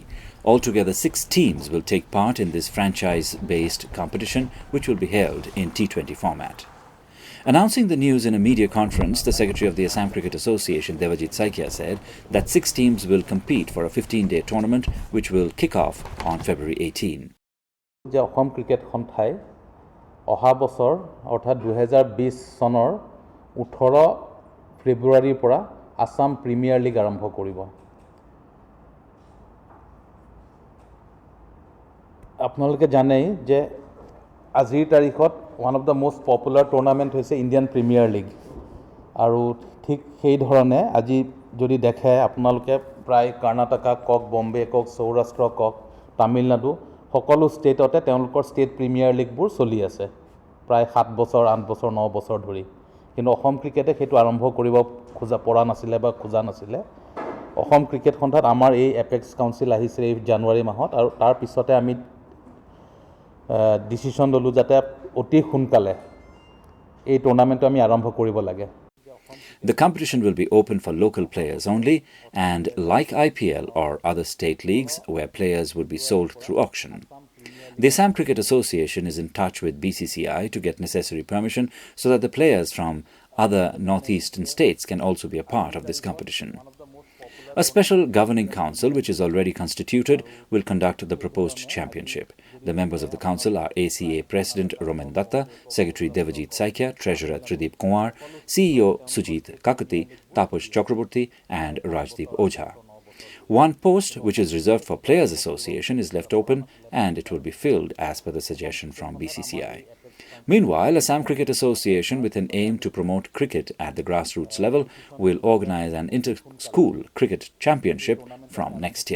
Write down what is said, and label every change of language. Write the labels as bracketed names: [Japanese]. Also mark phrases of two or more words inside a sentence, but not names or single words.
[English] Altogether, 6 teams will take part in this franchise-based competition, which will be held in T20 format. Announcing the news in a media conference, the Secretary of the Assam Cricket Association, Devajit Saikia, said that 6 teams will compete for a 15-day tournament which will kick off on February 18. [Assamese] যে অসম ক্ৰিকেট সন্থাই অহা বছৰ অৰ্থাৎ 2020 চনৰ 18 ফেব্ৰুৱাৰীৰ পৰা আসাম প্ৰিমিয়াৰ লীগ আৰম্ভ কৰিব আপোনালোকে জানেই যে আজিৰ তাৰিখত [English] one of the most popular tournament [Assamese] হৈছে ইণ্ডিয়ান প্ৰিমিয়াৰ লীগ আৰু ঠিক সেই ধৰণে আজি যদি দেখে আপোনালোকে প্ৰায় কৰ্ণাটকা কক বম্বে কক সৌৰাষ্ট্ৰ কক তামিলনাডু সকলো ষ্টেটতে তেওঁলোকৰ ষ্টেট প্ৰিমিয়াৰ লীগবোৰ চলি আছে প্ৰায় 7 বছৰ 8 বছৰ 9 বছৰ ধৰি কিন্তু অসম ক্ৰিকেটে সেইটো আৰম্ভ কৰিব খোজা পৰা নাছিলে বা খোজা নাছিলে অসম ক্ৰিকেট সন্থাত আমাৰ এই [English] apex council [Assamese] আহিছে এই জানুৱাৰী মাহত আৰু তাৰ পিছতে আমি ডিসিশন ললো যাতে অতি সোনকালে এই টুৰ্নামেন্ট আমি আৰম্ভ কৰিব লাগে [English] The competition will be open for local players only and like IPL or other state leagues where players would be sold through auction. The Assam Cricket Association is in touch with BCCI to get necessary permission so that the players from other northeastern states can also be a part of this competition. A special governing council, which is already constituted, will conduct the proposed championship. The members of the council are ACA President Roman Datta, Secretary Devajit Saikia, Treasurer Tridip Kumar, CEO Sujit Kakati, Taposh Chakraborty and Rajdeep Ojha. One post, which is reserved for Players Association, is left open and it will be filled as per the suggestion from BCCI. Meanwhile, Assam Cricket Association, with an aim to promote cricket at the grassroots level, will organize an inter-school cricket championship from next year.